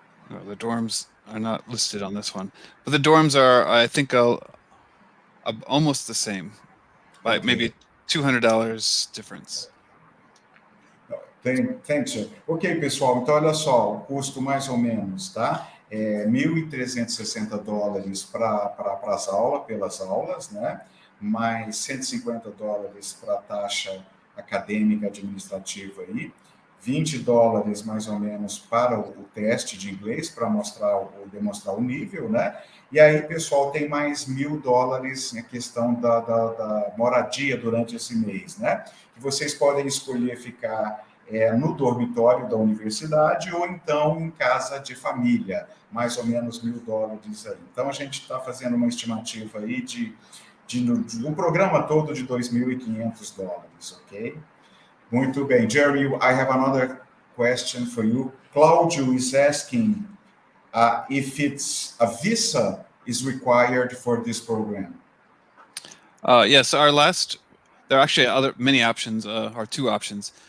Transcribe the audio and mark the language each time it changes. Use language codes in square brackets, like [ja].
[en] No, the dorms are not listed on this one, but the dorms are, I think, almost the same, by maybe $200 difference. Thanks, sir. [pt] Ok, pessoal, então olha só, o custo mais ou menos, tá? É $1.360 para as aulas, pelas aulas, né? Mais $150 para a taxa acadêmica administrativa aí, $20 mais ou menos para o teste de inglês, para demonstrar o nível, né? E aí, pessoal, tem mais $1.000 na questão da moradia durante esse mês, né? Que vocês podem escolher ficar no dormitório da universidade ou então em casa de família, mais ou menos $1.000 aí. Então, a gente está fazendo uma estimativa aí do programa todo de $2.500, ok? Muito bem. [en] Jeremy, I have another question for you. Claudio is asking if it's a visa is required for this program. Yes, there are actually many options, or two options.